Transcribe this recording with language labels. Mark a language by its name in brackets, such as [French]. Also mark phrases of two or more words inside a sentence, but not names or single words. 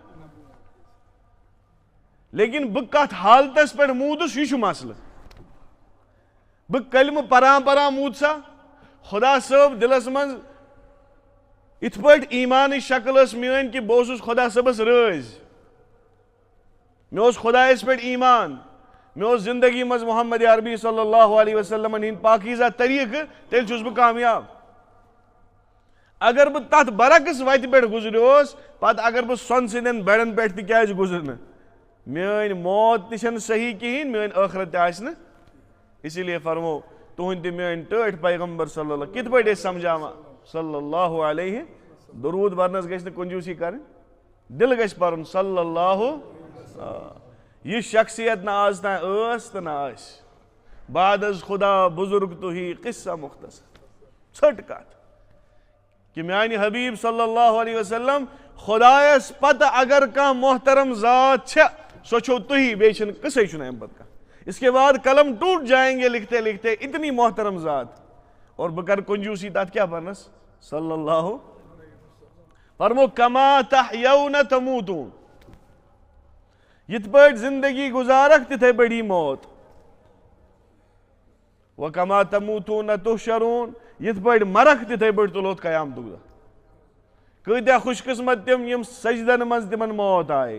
[Kashmiri] لیکن بہٕ کتھ حالتس پٮ۪ٹھ موٗدُس یہِ چھُ مسلہٕ بہٕ کلمہٕ پران موٗد سا خۄدا صٲب دِلس منٛز یِتھ پٲٹھۍ ایٖمانٕچ شکل ٲس میٲنۍ کہِ بہٕ اوسُس خۄدا صٲبس رٲضۍ مےٚ اوس خۄدایس پٮ۪ٹھ ایٖمان مے زندگی مز محمد عربی [Arabic] صلی اللہ علیہ وسلم [Kashmiri] ہند پاکیزہ طریقہ تیل چھس بہ کامیاب. اگر بہ تت برعکس وتہ پہ گزریوس پتہ اگر بہ سون سندین بیڑن پہ تہ کیاز گزرن میٲنۍ موت تہ چھنہ صحیح کہین میٲنۍ ٲخرت تہ آسہ نہٕ. اسی لیے فرمو تہند تہ میٲنۍ ٹٲٹھۍ پیغمبر [Arabic] صلی اللہ [Kashmiri] کت پٲٹھۍ ٲسۍ سمجھاوان [Arabic] صلی اللہ علیہ [Kashmiri] درود برنس گژھِ نہٕ کنجوسی کرٕنۍ دل گژھِ پرُن [Arabic] صلی اللہ. [Kashmiri] یہ شخصیت نہ آز تام ٲس تہٕ نہ آسہِ. [Persian] بعد از خدا بزرگ تُہی قصہ مختصر [Kashmiri] ژھٔٹ کتھ کہ میانہ حبیب [Arabic] صلی اللہ علیہ وسلم [Kashmiri] خدایس پتہ اگر کانٛہہ محترم ذات چھےٚ سۄ چھو تُہی بیٚیہِ چھنہٕ قصے چھُنہٕ امہِ پتہٕ کانٛہہ. [Urdu] اس کے بعد قلم ٹوٹ جائیں گے لکھتے لکھتے اتنی محترم ذات اور [Kashmiri] بہ کر کنجوسی تتھ کیا پرنس [Arabic] صلی اللہ. [Kashmiri] فرمو [Arabic] کما تحیون تموتون [Kashmiri] یت پٲٹھۍ زندگی گزارکھ تتھے پٲٹھی موت. [Arabic] وکما تموتون تحشرون [Kashmiri] یت پٲٹھۍ مرکھ تتھے پٲٹھۍ تُلوتھ قیامتُک دۄہ. کۭتیاہ خوش قسمت تم یم سجدن منٛز تمن موت آیہِ.